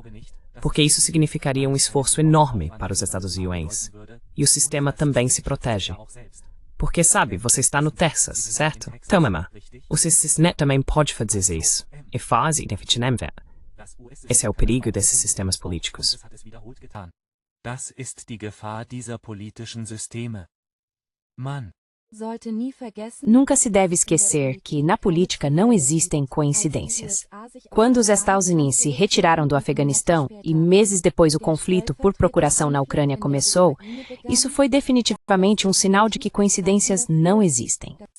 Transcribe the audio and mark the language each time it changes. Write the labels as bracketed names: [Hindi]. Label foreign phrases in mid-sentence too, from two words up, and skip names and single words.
[Portuguese] Porque isso significaria um esforço enorme para os Estados Unidos. E o sistema também se protege. Porque, sabe, você está no Texas, certo? Então, mamã, o sistema também pode fazer isso. E faz inefetivamente. Esse é o perigo desses sistemas políticos. [German] Das ist die Gefahr dieser politischen Systeme. Mann, [Portuguese] Nunca se deve esquecer que, na política, não existem coincidências. Quando os Estados Unidos se retiraram do Afeganistão e meses depois o conflito por procuração na Ucrânia começou, isso foi definitivamente um sinal de que coincidências não existem.